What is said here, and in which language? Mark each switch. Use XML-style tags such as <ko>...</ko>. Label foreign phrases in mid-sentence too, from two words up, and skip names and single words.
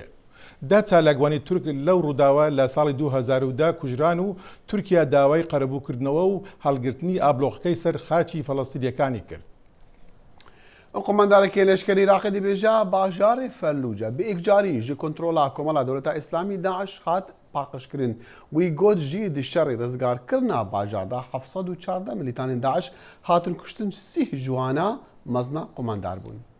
<ckb>دا چالاکوانی تورک لەو ڕووداوە لە ساڵی 2010 کوژران و تورکیا داوای قەرەبووکردنەوە و هەڵگرتنی ئابلۆقەکەی سەر خاچی فەڵەستینیەکانی کرد.</ckb> <ku>قماندارێکی لەشکری عێراقی دەبێژە باژارێ فەلوجە بە ئێکجاری ji کۆنترۆلا کۆمەڵا دەوڵەتە ئیسلامی داعش هات پاقشکردن وی گوت جی di şerê rizgarkirina bajarda 714 milîtanên Daeş hatin kuştin 30 ciwana mezna komandar bûn.</ku>